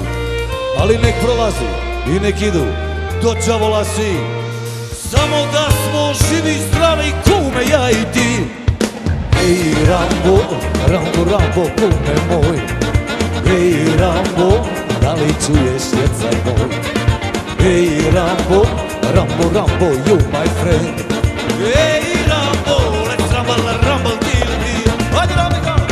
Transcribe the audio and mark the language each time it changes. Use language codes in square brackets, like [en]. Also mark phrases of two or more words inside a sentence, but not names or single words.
[sr] Ali nek prolazi i nek idu do đavola svi, samo da smo živi, zdravi, kume, ja i ti. Hej Rambo, Rambo, Rambo, kume moj. Hej Rambo, da li čuješ jecaj moj? Hej Rambo, Rambo, Rambo, [en] you my friend. Hej Rambo, let's rumble, rumble till the end. [sr] Hajde Ramika!